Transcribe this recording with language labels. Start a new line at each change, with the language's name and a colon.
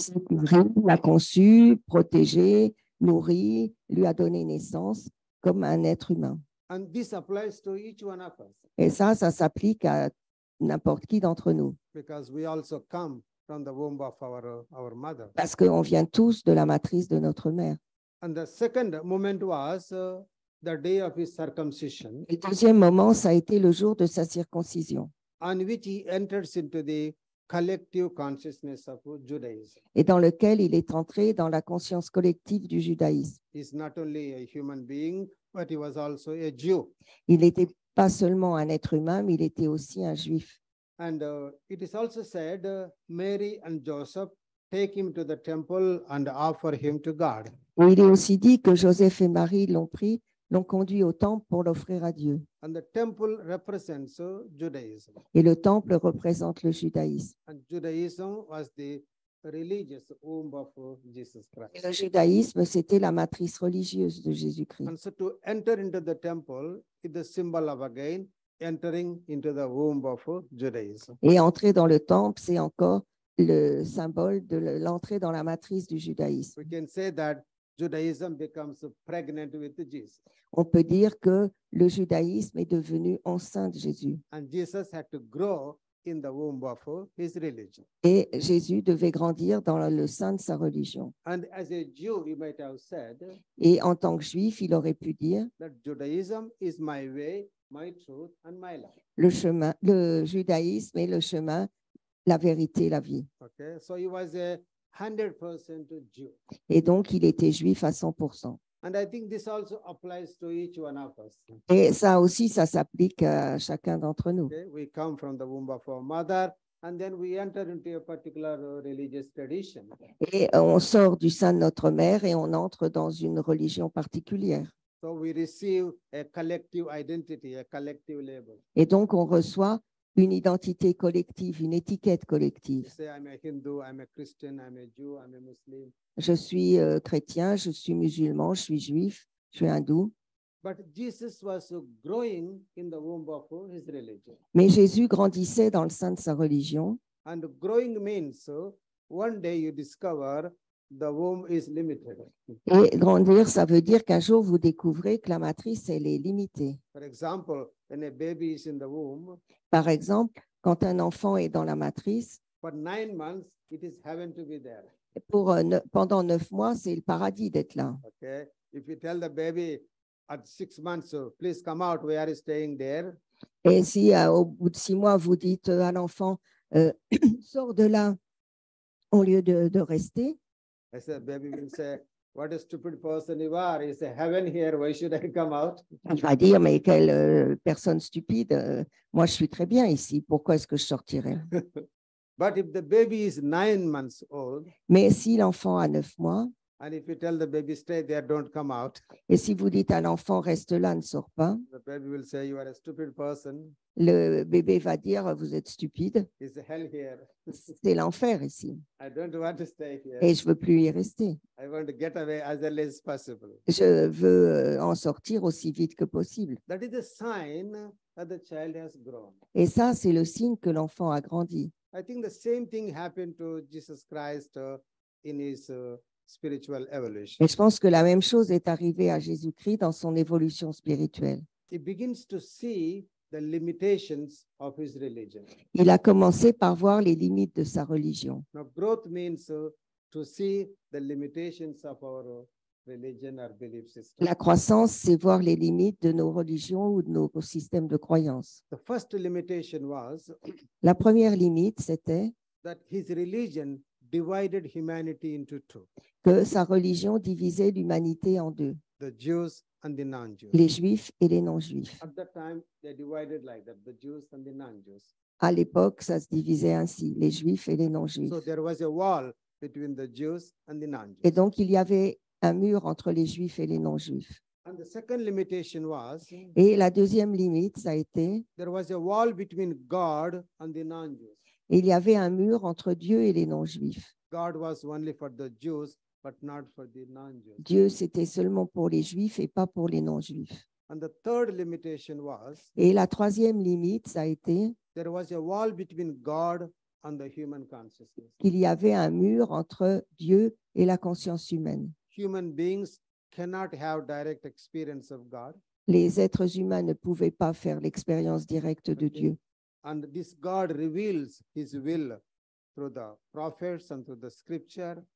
French: Marie l'a conçu, protégé, nourri, lui a donné naissance comme un être humain.
English: And this applies to each one of us
French: Et ça s'applique à n'importe qui d'entre nous,
English: because we also come from the womb of our mother.
French: parce qu'on vient tous de la matrice de notre mère.
English: And the second moment was the day of his circumcision,
French: Le deuxième moment, ça a été le jour de sa circoncision,
English: on which he enters into the collective consciousness of Judaism.
French: et dans lequel il est entré dans la conscience collective du judaïsme.
English: He's not only a human being, but he was also a Jew.
French: Il était pas seulement un être humain, mais il était aussi un juif.
English: And it is also said, Mary and Joseph take him to the temple and offer him to God.
French: Et il est aussi dit que Joseph et Marie l'ont pris, l'ont conduit au temple pour l'offrir à Dieu.
English: And the temple represents Judaism.
French: Et le temple représente le judaïsme.
English: And Judaism was the religious womb of Jesus
French: Et le
English: Christ.
French: judaïsme, c'était la matrice religieuse de Jésus-Christ.
English: And so to enter into the temple is the symbol of again entering into the womb of Judaism.
French: Et entrer dans le temple, c'est encore le symbole de l'entrée dans la matrice du judaïsme.
English: We can say that Judaism becomes pregnant with Jesus.
French: On peut dire que le judaïsme est devenu enceint de Jésus.
English: And Jesus had to grow in the womb of his religion.
French: Et Jésus devait grandir dans le sein de sa religion.
English: And as a Jew, you might have said
French: Et en tant que juif, il aurait pu dire,
English: that Judaism is my way, my truth, and my life.
French: le judaïsme est le chemin, la vérité, la vie.
English: Okay, so he was a 100% Jew.
French: Et donc, il était juif à 100%.
English: And I think this also applies to each one of us.
French: Et ça aussi, ça s'applique à chacun d'entre nous.
English: Okay, we come from the womb of our mother, and then we enter into a particular religious tradition.
French: Et on sort du sein de notre mère et on entre dans une religion particulière.
English: So we receive a collective identity, a collective label.
French: Et donc, on reçoit une identité collective, une étiquette
English: You
French: collective.
English: say, I'm a Hindu, I'm a Christian, I'm a Jew, I'm a Muslim.
French: Je suis chrétien, je suis musulman, je suis juif, je suis hindou.
English: But Jesus was growing in the womb of his religion.
French: Mais Jésus grandissait dans le sein de sa religion.
English: And growing means one day you discover the womb is limited.
French: Et grandir, ça veut dire qu'un jour, vous découvrez que la matrice, elle est limitée.
English: For example, when a baby is in the womb,
French: Par exemple, quand un enfant est dans la matrice,
English: for 9 months, it is heaven to be there.
French: pendant 9 mois, c'est le paradis d'être là.
English: Okay. If you tell the baby at 6 months, please come out, we are staying there.
French: Et si au bout de 6 mois, vous dites à l'enfant, sors de là, au lieu de rester,
English: I said, baby will say, what a stupid person you are. It's a heaven here. Why should I come out?
French: il va dire, mais quelle personne stupide, moi je suis très bien ici, pourquoi est-ce que je sortirais?
English: But if the baby is 9 months old,
French: Mais si l'enfant a 9 mois,
English: and if you tell the baby, stay there, don't come out,
French: et si vous dites à l'enfant, reste là, ne sors pas,
English: the baby will say, you are a stupid person.
French: le bébé va dire, vous êtes stupide,
English: It's hell here.
French: c'est l'enfer ici,
English: I don't want to stay here.
French: et je ne veux plus y rester.
English: I want to get away as early as possible.
French: Je veux en sortir aussi vite que possible.
English: That is a sign that the child has grown.
French: Et ça, c'est le signe que l'enfant a grandi.
English: I think the same thing happened to Jesus Christ in his spiritual evolution.
French: Et je pense que la même chose est arrivée à Jésus-Christ dans son évolution spirituelle.
English: He begins to see the limitations of his religion.
French: Il a commencé par voir les limites de sa religion.
English: Now, growth means to see the limitations of our religion or belief system.
French: La croissance, c'est voir les limites de nos religions ou de nos systèmes de croyances.
English: The first limitation was
French: La première limite, c'était
English: that his religion divided humanity into two,
French: que sa religion divisait l'humanité en deux,
English: the Jews and the non-Jews.
French: les juifs et les non-juifs.
English: At that time, they divided like that, the Jews and the non-Jews.
French: À l'époque, ça se divisait ainsi, les juifs et les non-juifs.
English: So there was a wall between the Jews and the non-Jews.
French: Et donc, il y avait un mur entre les juifs et les non-juifs.
English: And the second limitation was
French: Et la deuxième limite, ça a été,
English: there was a wall between God and the non-Jews.
French: il y avait un mur entre Dieu et les non-juifs.
English: God was only for the Jews, but not for the non-Jews.
French: Dieu, c'était seulement pour les juifs et pas pour les non-juifs.
English: And the third limitation was
French: Et la troisième limite, ça a été
English: there was a wall between God and the human consciousness.
French: qu'il y avait un mur entre Dieu et la conscience humaine.
English: Human beings cannot have direct experience of God.
French: Les êtres humains ne pouvaient pas faire l'expérience directe de Dieu.
English: And this God reveals his will through the prophets and through the scripture.